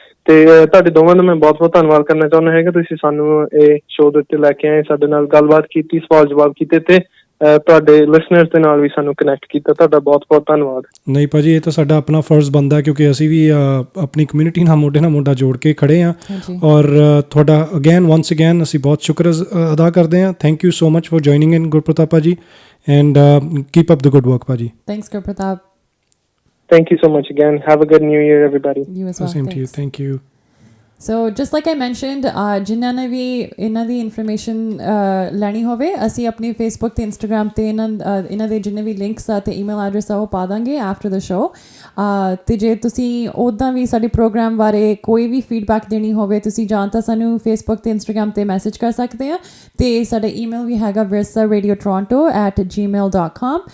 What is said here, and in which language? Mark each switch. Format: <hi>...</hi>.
<pa>ਤੇ ਤੁਹਾਡੇ ਦੋਵਾਂ ਦਾ ਮੈਂ ਬਹੁਤ ਧੰਨਵਾਦ ਕਰਨਾ ਚਾਹੁੰਦਾ ਹੈਗਾ, ਤੁਸੀਂ ਸਾਨੂੰ ਇਹ ਸ਼ੋਅ ਦੇ ਉੱਤੇ ਲੈ ਕੇ ਆਏ, ਸਾਡੇ ਨਾਲ ਗੱਲਬਾਤ ਕੀਤੀ, ਸਵਾਲ ਜਵਾਬ ਕੀਤੇ ਤੇ ਤੁਹਾਡੇ ਲਿਸਨਰਸ ਦੇ ਨਾਲ ਵੀ ਸਾਨੂੰ ਕਨੈਕਟ ਕੀਤਾ। ਤੁਹਾਡਾ ਬਹੁਤ ਧੰਨਵਾਦ। ਨਹੀਂ ਭਾਜੀ, ਇਹ ਤਾਂ ਸਾਡਾ ਆਪਣਾ ਫਰਜ਼ ਬਣਦਾ ਕਿਉਂਕਿ ਅਸੀਂ ਵੀ ਆਪਣੀ ਕਮਿਊਨਿਟੀ ਨਾਲ ਮੋਢਾ ਜੋੜ ਕੇ ਖੜੇ ਹਾਂ। ਔਰ ਤੁਹਾਡਾ ਵਨਸ ਅਗੇਨ ਅਸੀਂ ਬਹੁਤ ਸ਼ੁਕਰ ਅਦਾ ਕਰਦੇ ਹਾਂ।</pa> <en>Thank you so much for joining in Gurpratap ਭਾਜੀ, and keep up the good work ਭਾਜੀ। Thanks Gurpratap. Thank you so much again. Have a good New Year, everybody. You as well. Same to you. Thank you.</en> <pa>So</pa> <en>just like I mentioned</en> <pa>ਜਿਨ੍ਹਾਂ ਨੇ ਵੀ ਇਹਨਾਂ ਦੀ information ਲੈਣੀ ਹੋਵੇ ਅਸੀਂ ਆਪਣੀ Facebook ਤੇ Instagram ਤੇ ਇਹਨਾਂ ਦੇ ਜਿੰਨੇ ਵੀ ਲਿੰਕਸ ਆ ਅਤੇ ਈਮੇਲ ਐਡਰੈਸ ਆ ਉਹ ਪਾ ਦਾਂਗੇ</pa> <en>After the show.</en> <pa>ਅਤੇ ਜੇ ਤੁਸੀਂ ਉੱਦਾਂ ਵੀ ਸਾਡੇ ਪ੍ਰੋਗਰਾਮ ਬਾਰੇ ਕੋਈ ਵੀ ਫੀਡਬੈਕ ਦੇਣੀ ਹੋਵੇ ਤੁਸੀਂ ਜਾਂ ਤਾਂ ਸਾਨੂੰ ਫੇਸਬੁੱਕ ਤੇ ਇੰਸਟਾਗ੍ਰਾਮ 'ਤੇ ਮੈਸੇਜ ਕਰ ਸਕਦੇ ਆ ਅਤੇ ਸਾਡਾ ਈਮੇਲ ਵੀ ਹੈਗਾ virsaradiottoronto@gmail.com।</pa>